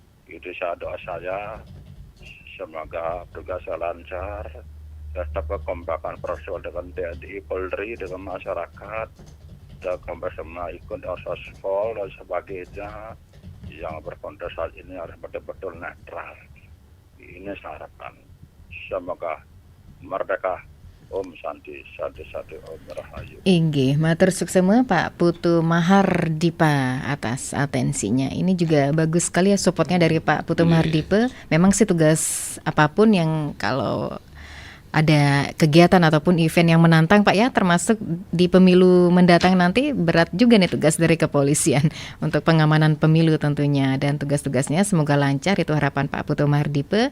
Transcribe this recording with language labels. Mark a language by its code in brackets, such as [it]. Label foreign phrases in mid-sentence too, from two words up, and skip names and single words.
[id] Itu doa saya Semoga tugasnya lancar, tetap kekompakan personil dengan TNI, Polri, dengan masyarakat, dan bersama ikut Orsospol dan sebagainya yang berkontestasi ini harus betul-betul netral. Ini harapan. Semoga merdeka. [sa] Om Santi, Santi, Om Rahayu. [ban] Inggih, matur suksema [id] Pak Putu Mahardipa atas atensinya. Ini juga bagus sekali ya supportnya dari Pak Putu Mahardipa. Memang sih tugas apapun yang kalau ada kegiatan ataupun event yang menantang Pak ya, termasuk di pemilu mendatang nanti, berat juga nih tugas dari kepolisian untuk pengamanan pemilu tentunya, dan tugas-tugasnya semoga lancar, itu harapan Pak Putu Mahardipa.